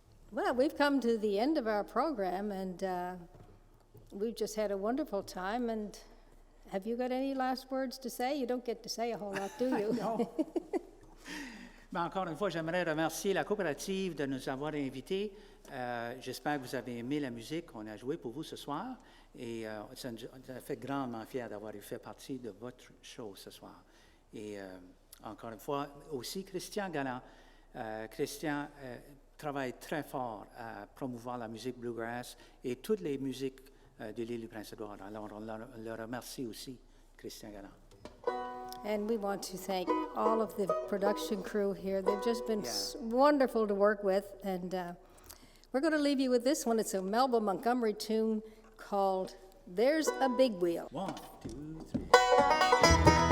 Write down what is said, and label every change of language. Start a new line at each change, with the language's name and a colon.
English: Well, we've come to the end of our program, and we've just had a wonderful time. And have you got any last words to say? You don't get to say a whole lot, do you?
French: Non. Mais encore une fois, j'aimerais remercier la coopérative de nous avoir invités. J'espère que vous avez aimé la musique qu'on a jouée pour vous ce soir. Et ça nous a fait grandement fiers d'avoir fait partie de votre show ce soir. Et encore une fois, aussi Christian Galland. Christian travaille très fort à promouvoir la musique Bluegrass et toutes les musiques de l'île du Prince-Édouard. Alors, on le remercie aussi, Christian Galland.
English: And we want to thank all of the production crew here. They've just been wonderful to work with. And we're going to leave you with this one. It's a Melba Montgomery tune called There's a Big Wheel. 1, 2, 3.